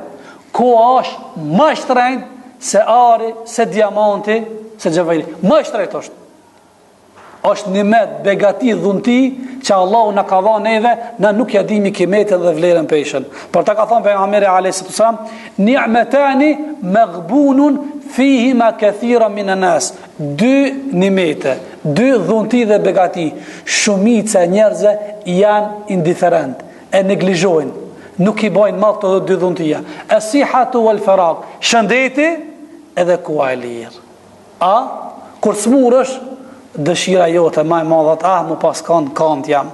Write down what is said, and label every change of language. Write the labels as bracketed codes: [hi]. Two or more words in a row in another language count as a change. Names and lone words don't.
[sq] Koha është më shtrenjtë se ari, se diamanti, se xhevairi. Më shtrenjtë është. Është një med begati dhunti që Allahu na ka dhënë neve, na nuk ja dimi kimetën dhe vlerën peshën. Por ta ka thënë pejgamberi [ar] عليه السلام, نعمتان مغبون فيهما كثير من الناس. [sq] Dy nimete, dy dhunti dhe begati, shumica e njerëzve janë indiferent, e neglizhojnë, nuk i bojnë mall të dy dhuntia. [ar] الصحة والفراغ, [sq] shëndeti edhe koha e lirë. Kur smurësh dëshira jote më e madhe, mu pas kant jam.